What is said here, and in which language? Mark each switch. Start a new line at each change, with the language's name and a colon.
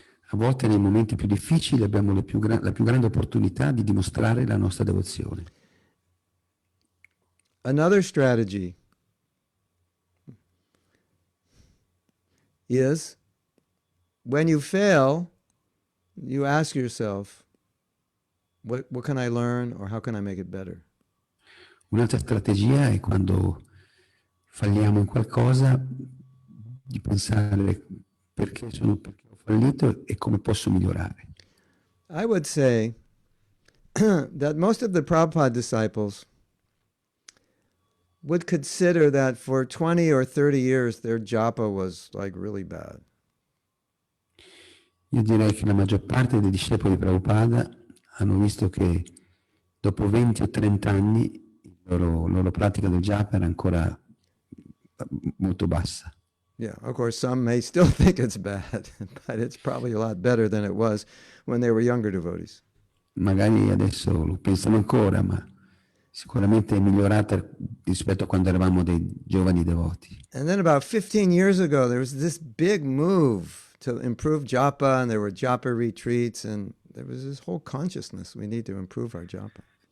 Italian: A volte nei momenti più difficili abbiamo la più grande opportunità di dimostrare la nostra devozione.
English: Another strategy is when you fail, you ask yourself, what can I learn or how can I make it better?
Italian: Un'altra strategia è quando falliamo in qualcosa di pensare perché ho fallito e come posso migliorare.
English: I would say that most of the Prabhupada disciples would consider that for 20 or 30 years their japa was like really bad.
Italian: Io direi che la maggior parte dei discepoli di Prabhupada hanno visto che dopo 20 o 30 anni la loro pratica del japa era ancora molto bassa.
English: Yeah, of course, some may still think it's bad, but it's probably a lot better than it was when they were younger devotees.
Italian: Magari adesso lo pensano ancora, ma sicuramente è migliorata rispetto a quando eravamo dei giovani devoti.
English: And then about 15 years ago, there was this big move to improve japa, and there were japa retreats, and there was this whole consciousness we need to improve our japa.